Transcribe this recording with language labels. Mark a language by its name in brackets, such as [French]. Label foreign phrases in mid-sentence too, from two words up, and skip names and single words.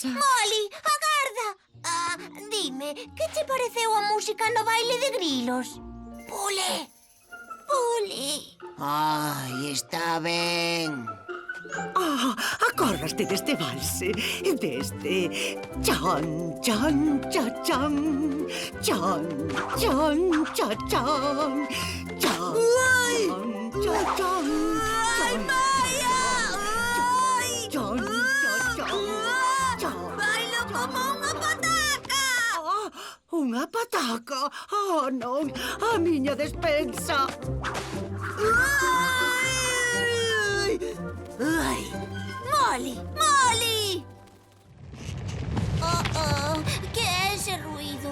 [Galician] Molly, agarda! Dime, que che pareceu a música no baile de grilos? Pule! Pule! Ai, está ben. Acordaste deste valse? Deste chan, chan, cha, chan, chan, chan, cha, chan, chan, cha, chan. ¡Ay, Maya! ¡Ay! Chan, cha, chan, chan. Bailo como unha pataca! Unha pataca? Oh, non, a miña despensa. Ai, Molly! Molly! Que é ese ruído?